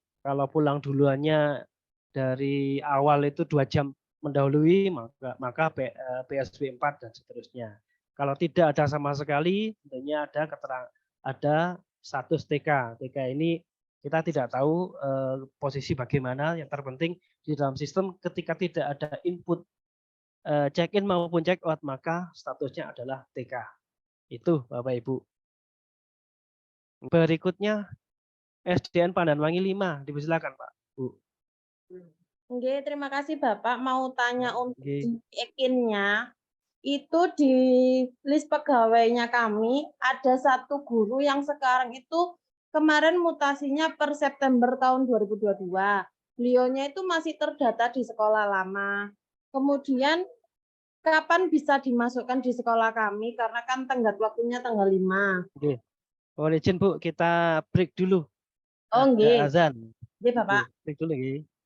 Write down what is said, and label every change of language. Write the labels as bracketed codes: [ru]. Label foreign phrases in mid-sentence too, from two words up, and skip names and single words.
[id] Kalau pulang duluannya dari awal itu 2 jam mendahului, maka PSB 4 dan seterusnya. Kalau tidak ada sama sekali, tentunya ada status TK. TK ini kita tidak tahu posisi bagaimana, yang terpenting di dalam sistem ketika tidak ada input check-in maupun check-out, maka statusnya adalah TK. Itu Bapak Ibu. Berikutnya SDN Pandanwangi 5, dipersilakan Pak, Bu. Oke, terima kasih Bapak. Mau tanya untuk check-in-nya, itu di list pegawainya kami ada satu guru yang sekarang itu kemarin mutasinya per September tahun 2022. Beliaunya itu masih terdata di sekolah lama. Kemudian kapan bisa dimasukkan di sekolah kami karena kan tenggat waktunya tanggal 5. Oke. Boleh izin Bu, kita break dulu. Oh, nggih. Azan. Nggih, Bapak. Break dulu nggih.